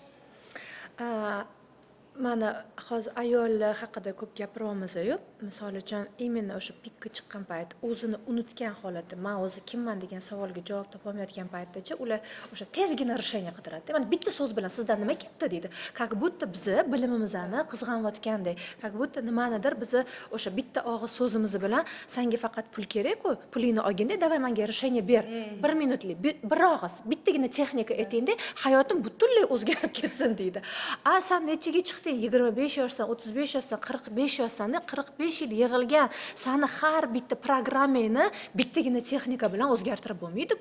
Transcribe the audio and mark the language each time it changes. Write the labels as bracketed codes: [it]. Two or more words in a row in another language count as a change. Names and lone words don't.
[uz] Mana hozir ayollar haqida ko'p gapiryapmiz-ku. Misol uchun, imенно o'sha pikka chiqqan payt, o'zini unutgan holatda, men o'zi kimman degan savolga javob topolmayotgan paytdacha ular o'sha tezgina решение qidiradi. Mana bitta so'z bilan sizdan nima ketdi deydi. [ru] Как будто [uz] bizni bilimimizni qizg'anayotgandek, [ru] как будто [uz] nimanidir bizni o'sha bitta og'iz so'zimiz bilan senga faqat pul kerak-ku, pulingni olganda, davay menga решение ber. 1 minutlik, bir og'iz, bittagina texnika aytingda, hayotim butunlay o'zgarib ketsin deydi. Sen nechaga chiqding? 25 yoshdan, 35 yoshdan, 45 yoshdan, 45 yil yig'ilgan seni har bitta programmangni bittagina texnika bilan o'zgartirib bo'lmaydi-ku.